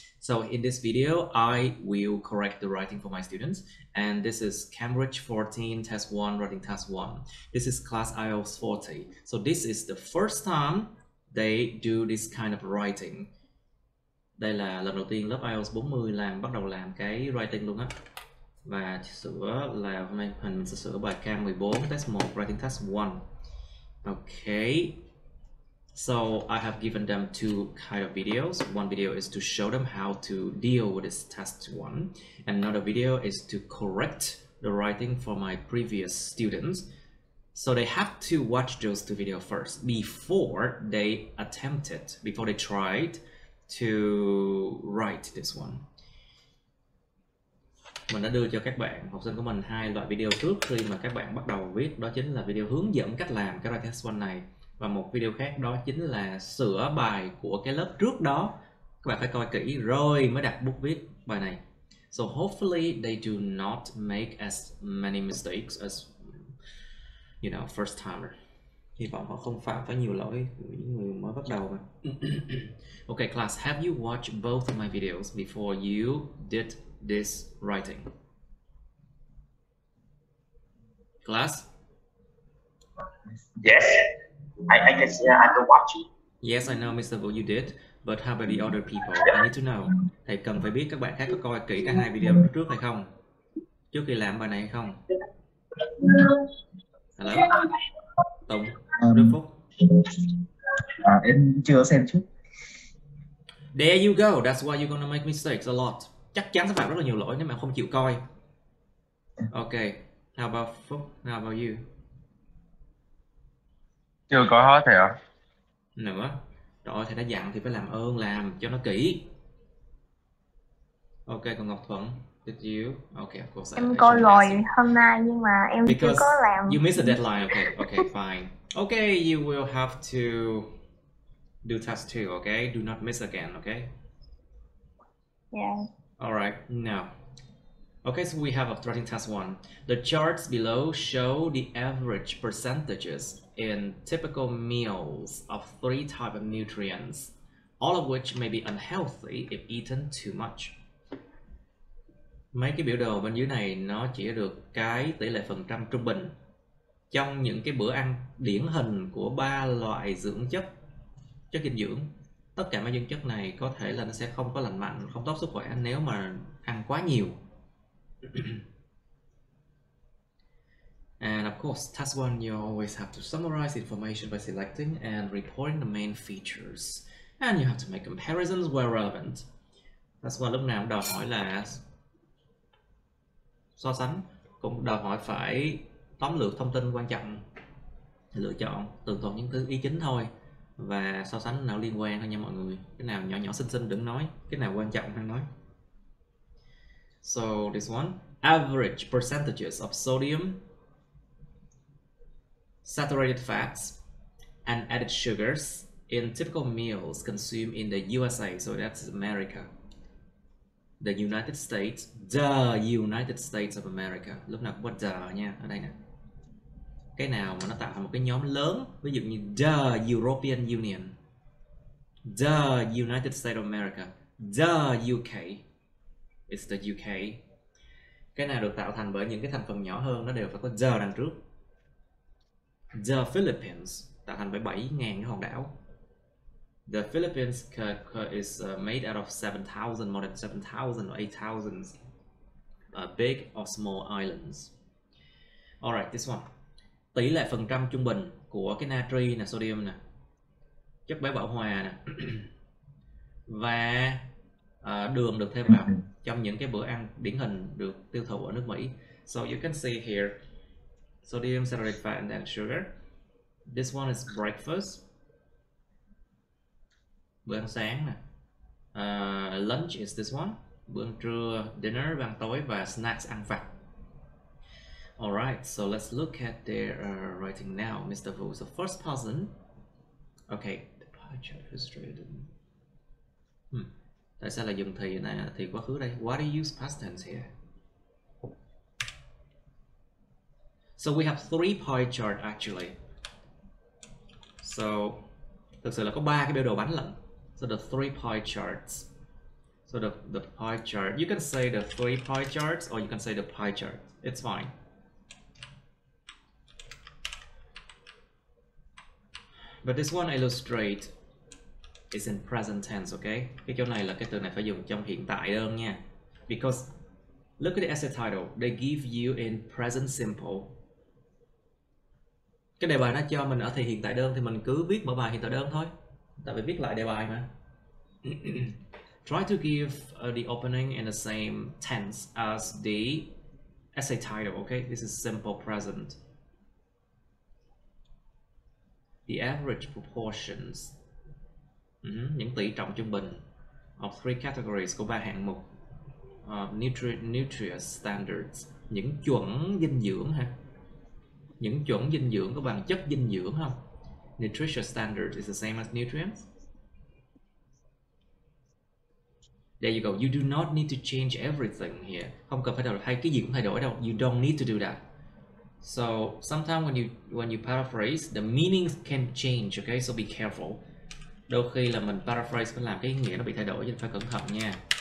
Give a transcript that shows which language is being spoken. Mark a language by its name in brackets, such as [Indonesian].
[English] So in this video, I will correct the writing for my students. And this is Cambridge 14 Test 1 Writing Task 1. This is class IELTS 40. So this is the first time they do this kind of writing. [Vietnamese] Đây là lần đầu tiên lớp IELTS 40 bắt đầu làm cái writing luôn á. Và sửa là hôm nay mình sẽ sửa bài Cam 14 Test 1 Writing Task 1. [English] Okay. So I have given them two kind of videos. One video is to show them how to deal with this test 1, and another video is to correct the writing for my previous students. So they have to watch those two videos first before they tried to write this one. [Vietnamese] Mình đã đưa cho các bạn học sinh của mình hai loại video trước khi mà các bạn bắt đầu viết, đó chính là video hướng dẫn cách làm cái writing test 1 này. Và một video khác đó chính là sửa bài của cái lớp trước đó. Các bạn phải coi kỹ rồi mới đặt bút viết bài này. [English] So hopefully they do not make as many mistakes as first timer. [Vietnamese] Hy vọng họ không phạm phải nhiều lỗi những người mới bắt đầu mà. [English] Okay class, have you watched both of my videos before you did this writing? Class? Yes. I can see, I can watch it. Yes, I know, Mr. Vũ, you did. But how about the other people? I need to know. [Vietnamese] Thầy cần phải biết các bạn khác có coi kỹ cả hai video trước hay không? Trước khi làm bài này hay không? [English] Hello? Tùng, Đức Phúc. [Vietnamese] Em chưa xem trước. [English] There you go. That's why you're gonna make mistakes a lot. [Vietnamese] Chắc chắn sẽ phạm rất là nhiều lỗi nếu mà không chịu coi. [English] Okay. How about Phúc? How about you? [Vietnamese] Chưa có hết thầy ạ. Nữa. Rồi thầy đã dặn thì phải làm ơn làm cho nó kỹ. [English] Ok, còn Ngọc Thuận, did you? Okay, of course. [Vietnamese] Em coi rồi hôm nay nhưng mà em chưa có làm. [English] You missed the deadline. Okay, fine. Okay, you will have to do task 2, okay? Do not miss again, okay? Yeah. All right, now. Okay, so we have a writing task 1. The charts below show the average percentages in typical meals of 3 types of nutrients, all of which may be unhealthy if eaten too much. [Vietnamese] Mấy cái biểu đồ bên dưới này nó chỉ được cái tỷ lệ phần trăm trung bình trong những cái bữa ăn điển hình của 3 loại chất dinh dưỡng. Tất cả mấy dưỡng chất này có thể là nó sẽ không có lành mạnh, không tốt sức khỏe nếu mà ăn quá nhiều. [English] And of course, task 1, you always have to summarize information by selecting and reporting the main features. And you have to make comparisons where relevant. [Vietnamese] Task 1 lúc nào cũng đòi hỏi là so sánh, cũng đòi hỏi phải tóm lược thông tin quan trọng, lựa chọn tường thuật những thứ ý chính thôi, và so sánh nào liên quan thôi nha mọi người. Cái nào nhỏ nhỏ xinh xinh đừng nói, cái nào quan trọng hãy nói. [English] So this one, average percentages of sodium, saturated fats, and added sugars in typical meals consumed in the USA. So that's America. The United States, the United States of America. [Vietnamese] Lúc nào cũng có the nha, ở đây nè. Cái nào mà nó tạo thành một cái nhóm lớn, ví dụ như the European Union, the United States of America, the UK. [English] It's the UK. [Vietnamese] Cái nào được tạo thành bởi những cái thành phần nhỏ hơn nó đều phải có the đằng trước. The Philippines tạo thành bởi 7.000 cái hòn đảo. [English] The Philippines is made out of 7,000, more than 7,000 or 8,000 big or small islands. Alright, this one. [Vietnamese] Tỷ lệ phần trăm trung bình của cái natri nè, sodium nè, chất béo bão hòa nè, và đường được thêm vào trong những cái bữa ăn điển hình được tiêu thụ ở nước Mỹ. [English] So you can see here, sodium, saturated fat, and then sugar. This one is breakfast, [Vietnamese] bữa ăn sáng nè. [English] Lunch is this one, [Vietnamese] bữa ăn trưa, dinner, bữa ăn tối, và snacks, ăn vặt. [English] Alright, so let's look at their writing now, Mr. Vu. So first person, okay, the pie chart illustrated. [Vietnamese] Tại sao lại dùng thì quá khứ đây? [English] Why do you use past tense here? So we have 3 pie chart actually. So [Vietnamese] Thực sự là có 3 cái biểu đồ bánh lận. [English] So the 3 pie charts. So the pie chart, you can say the 3 pie charts or you can say the pie chart. It's fine. But this one illustrate is in present tense, okay? [Vietnamese] Cái chỗ này là cái từ này phải dùng trong hiện tại đơn nha. [English] Because look at the essay title, they give you in present simple. [Vietnamese] Cái đề bài nó cho mình ở thì hiện tại đơn thì mình cứ viết mở bài hiện tại đơn thôi. Tại vì viết lại đề bài mà. [English] Try to give the opening in the same tense as the essay title, okay? This is simple present. The average proportions, [Vietnamese] những tỷ trọng trung bình [English] of 3 categories [Vietnamese] của 3 hạng mục. [English] Nutrient standards, [Vietnamese] những chuẩn dinh dưỡng ha. Những chuẩn dinh dưỡng có bằng chất dinh dưỡng không? [English] Nutrition standards is the same as nutrients. There you go. You do not need to change everything here. [Vietnamese] Không cần phải hay cái gì cũng thay đổi đâu. [English] You don't need to do that. So sometimes when you paraphrase, the meanings can change. Okay, so be careful. [Vietnamese] Đôi khi là mình paraphrase có làm cái ý nghĩa nó bị thay đổi, nên phải cẩn thận nha.